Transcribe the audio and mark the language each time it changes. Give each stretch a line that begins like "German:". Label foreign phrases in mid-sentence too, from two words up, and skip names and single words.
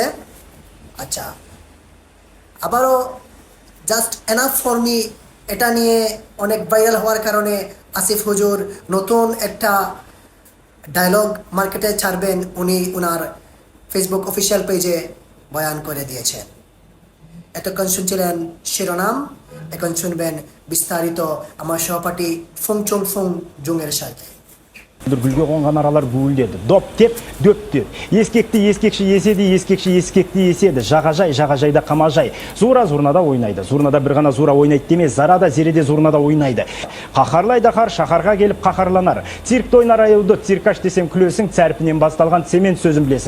Bangla: আচ্ছা, আবারও
English: just enough for me,
Bangla: এটা নিয়ে অনেক ভাইরাল হওয়ার কারণে আসিফ হুজুর নতুন একটা
English: dialogue market
Bangla: ছাড়বেন, উনি ওনার ফেসবুক
English: official page
Bangla: বয়ান করে দিয়েছেন। এতক্ষণ শুনছিলেন শিরোনাম, এখন শুনবেন বিস্তারিত আমার সহপাঠী ফুংচুং ফুং জুংয়ের সাথে।
Kazakh: Гүлге қонған аралар гуілдеді. Доп теп, дөпті. Ескекті ескекші еседі, ескекші ескекті еседі. Жағажай, жағажайда қамажай. Зура зурнада ойнайды. Зурнада бір ғана зура ойнайды демес, зарада зереде зурнада ойнайды. Қақарлайды қар, шақарға келіп қақарланар. Циркті ойнар аюды, циркаш десем күлесің, цәрпінен басталған цемент сөзін білесің.